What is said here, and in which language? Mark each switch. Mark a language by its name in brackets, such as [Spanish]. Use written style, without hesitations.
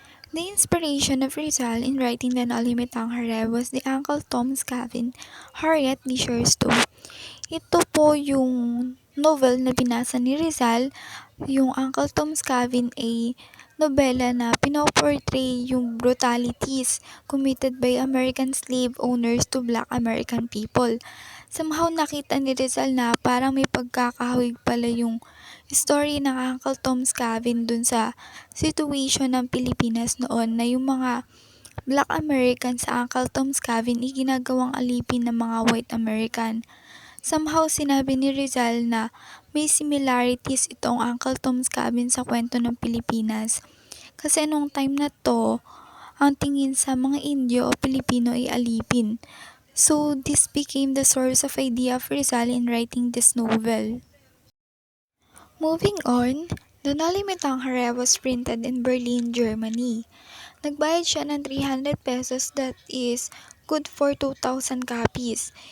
[English] The inspiration of Rizal in writing the Nolimitang Hare was the Uncle Tom's Cabin, Harriet Beecher Stowe. [Filipino] Ito po yung novel na binasa ni Rizal, yung Uncle Tom's Cabin ay nobela na pinoportray yung [English] brutalities committed by American slave owners to Black American people. [Filipino] Somehow nakita ni Rizal na parang may pagkakahawig pala yung story ng Uncle Tom's Cabin dun sa situation ng Pilipinas noon na yung mga Black American sa Uncle Tom's Cabin ay ginagawang alipin ng mga White American. Somehow sinabi ni Rizal na may similarities itong Uncle Tom's Cabin sa kwento ng Pilipinas. Kasi nung time na to, ang tingin sa mga Indio o Pilipino ay alipin. [English] So this became the source of idea of Rizal in writing this novel. Moving on, the Nolimitang Hare was printed in Berlin, Germany. [Filipino] Nagbayad siya ng 300 pesos, [English] that is good for 2,000 copies.